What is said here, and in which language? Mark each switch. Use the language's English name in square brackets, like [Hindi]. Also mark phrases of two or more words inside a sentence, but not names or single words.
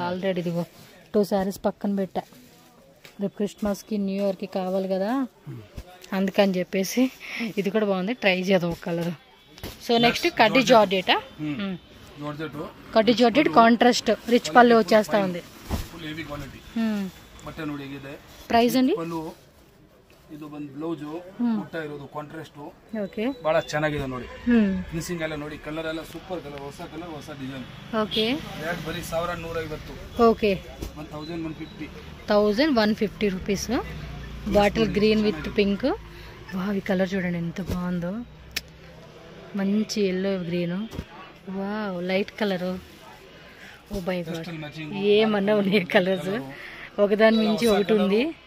[Telugu] ఆల్రెడీ ఇదిగో 2 సారీస్ పక్కన పెట్టా, రేపు క్రిస్మస్కి న్యూ ఇయర్కి కావాలి కదా, అందుకని చెప్పేసి. ఇది కూడా బాగుంది, ట్రై చేద్దాం ఒక కలర్. [English] so next [Telugu] కడ్డీ జార్జెట్. కడ్డీ జార్జెట్ [English] contrast rich [Telugu] పళ్ళు వచ్చేస్తా ఉంది. ప్రైస్ అండి? [Kannada] ಇದು ಬಂದು ಬ್ಲೌಸ್ ಪುಟ್ಟ ಇರೋದು ಕಾಂಟ್ರಾಸ್ಟ್. ಓಕೆ, ಬಹಳ ಚೆನ್ನಾಗಿದೆ ನೋಡಿ. ಫಿನಿಶಿಂಗ್ ಎಲ್ಲ ನೋಡಿ, ಕಲರ್ ಎಲ್ಲ [English] super colour, [Kannada] ಹೊಸ ಕಲರ್, ಹೊಸ ಡಿಸೈನ್. ಓಕೆ, ರೇಟ್ ಬರೀ 1150. [English] okay, 1150 rupees. bottle green with pink. [Telugu] వావ్, ఈ కలర్ చూడండి ఎంత బాగుందో, మంచి [English] yellow green. wow, light colour. oh by God, [Telugu] ఏమన్నా ఉన్నాయి కలర్స్, ఒకదాని మించి ఒకటి ఉంది.